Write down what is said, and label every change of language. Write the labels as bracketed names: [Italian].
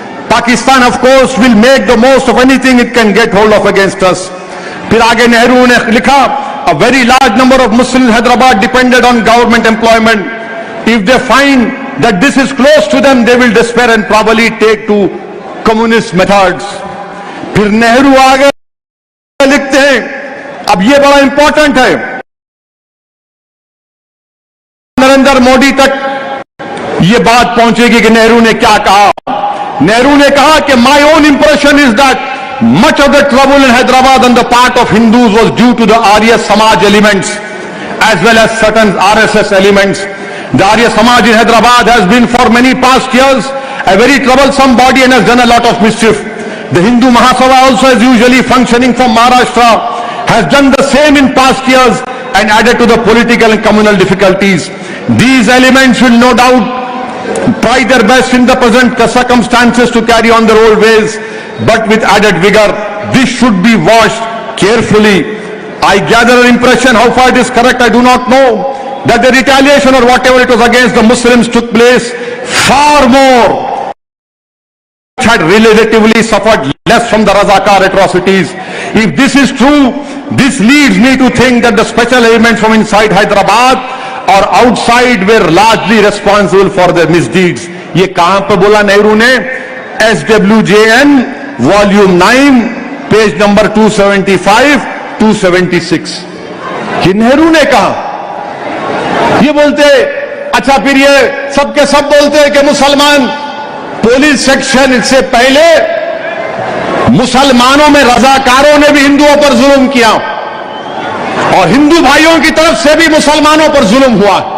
[English] Pakistan, of course, will make the most of anything it can get hold of against us. [Hindi] फिर आगे नेहरू ने लिखा, [English] a very large number of Muslims in Hyderabad depended on government employment. If they find that this is close to them, they will despair and probably take to communist methods. [Hindi] फिर नेहरू आगे लिखते हैं, अब ये बड़ा इंपॉर्टेंट है, नरेंद्र मोदी तक ये बात पहुंचेगी कि नेहरू ने क्या कहा। नेहरू ने कहा कि [English] my own impression is that much of the trouble in Hyderabad on the part of Hindus was due to the Arya Samaj elements as well as certain RSS elements. The Arya Samaj in Hyderabad has been for many past years a very troublesome body and has done a lot of mischief. The Hindu Mahasabha also, as usually functioning from Maharashtra, has done the same in past years and added to the political and communal difficulties. These elements will no doubt try their best in the present circumstances to carry on their old ways, but with added vigor. This should be watched carefully. I gather an impression, how far it is correct I do not know, that the retaliation or whatever it was against the Muslims took place far more, had relatively suffered less from the Razakar atrocities. If this is true, this leads me to think that the special elements from inside Hyderabad or outside were largely responsible for their misdeeds. [Hindi] ये कहां पे बोला नेहरू ने? SWJN volume 9 page number 275 276, ये नेहरू ने कहा। ये बोलते, अच्छा फिर ये सबके सब बोलते हैं कि मुसलमान पुलिस सेक्शन से पहले मुसलमानों में रजाकारों ने भी हिंदुओं पर जुल्म किया और हिंदू भाइयों की तरफ से भी मुसलमानों पर जुल्म हुआ।